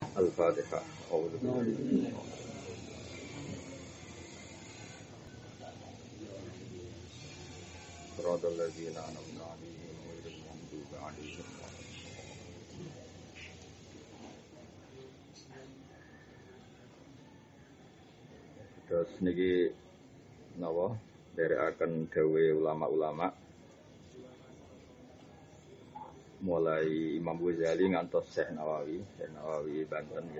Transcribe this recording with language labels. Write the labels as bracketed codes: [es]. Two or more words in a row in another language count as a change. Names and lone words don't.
[ar] الفاتحة. أعوذ بالله. صراط الذين أنعمت عليهم غير المغضوب عليهم ولا الضالين. [jv] Terus niki napa nderekaken dawuhe ulama-ulama mulai Imam Ghazali ngantos Syekh Nawawi Banten ya.